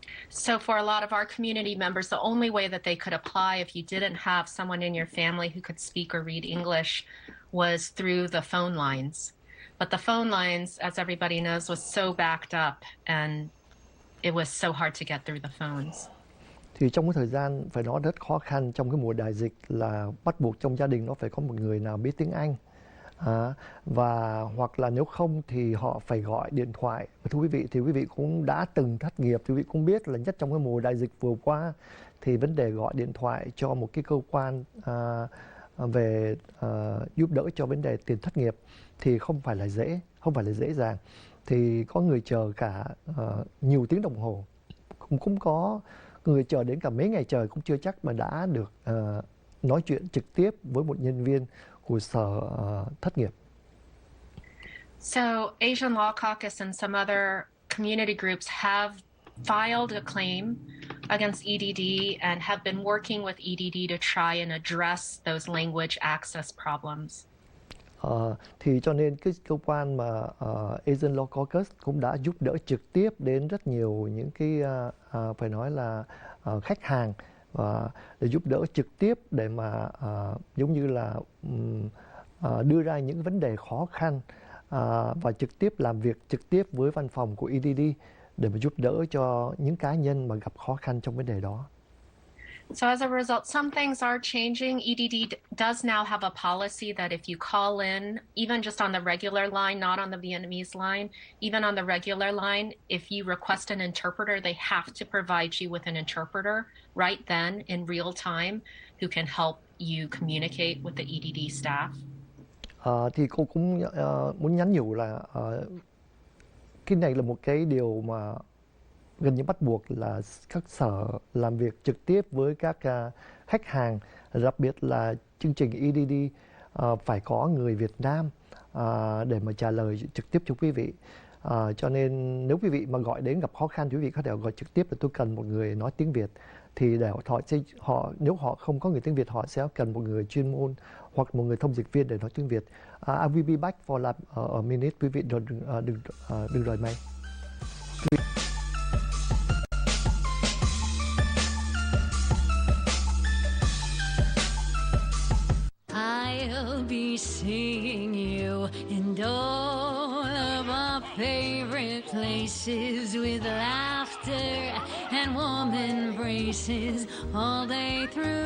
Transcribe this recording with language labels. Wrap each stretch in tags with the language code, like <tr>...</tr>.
<en>So for a lot of our community members, the only way that they could apply if you didn't have someone in your family who could speak or read English was through the phone lines. But the phone lines, as everybody knows, was so backed up and it was so hard to get through the phones.</en> <vi>Thì trong cái thời gian phải nói rất khó khăn trong cái mùa đại dịch là bắt buộc trong gia đình nó phải có một người nào biết tiếng Anh. Và hoặc là nếu không thì họ phải gọi điện thoại. Và thưa quý vị, thì quý vị cũng đã từng thất nghiệp thì quý vị cũng biết là nhất trong cái mùa đại dịch vừa qua thì vấn đề gọi điện thoại cho một cái cơ quan về giúp đỡ cho vấn đề tiền thất nghiệp thì không phải là dễ dàng. Thì có người chờ cả nhiều tiếng đồng hồ, cũng có người chờ đến cả mấy ngày trời cũng chưa chắc mà đã được nói chuyện trực tiếp với một nhân viên của sở thất nghiệp.</vi> <en>So Asian Law Caucus and some other community groups have filed a claim against EDD and have been working with EDD to try and address those language access problems.</en> <vi>Thì cho nên cái cơ quan mà Asian Law Caucus cũng đã giúp đỡ trực tiếp đến rất nhiều những cái phải nói là khách hàng để giúp đỡ trực tiếp để mà giống như là đưa ra những vấn đề khó khăn và trực tiếp làm việc trực tiếp với văn phòng của EDD để mà giúp đỡ cho những cá nhân mà gặp khó khăn trong vấn đề đó.</vi> <en>So as a result, some things are changing. EDD does now have a policy that if you call in, even just on the regular line, not on the Vietnamese line, even on the regular line, if you request an interpreter, they have to provide you with an interpreter right then in real time who can help you communicate with the EDD staff?</en> <vi>Thì cô cũng muốn nhắn nhủ là cái này là một cái điều mà gần như bắt buộc là các sở làm việc trực tiếp với các khách hàng, đặc biệt là chương trình EDD phải có người Việt Nam để mà trả lời trực tiếp cho quý vị. Cho nên nếu quý vị mà gọi đến gặp khó khăn thì quý vị có thể gọi trực tiếp là tôi cần một người nói tiếng Việt. Thì để nếu họ không có người tiếng Việt, họ sẽ cần một người chuyên môn hoặc một người thông dịch viên để nói tiếng Việt.</vi> <en>I will be back for like a minute.</en> <vi>Quý vị đừng rời máy.</vi> <en>I'll be seeing you in all of our favorite places with laughter and warm embraces all day through.</en>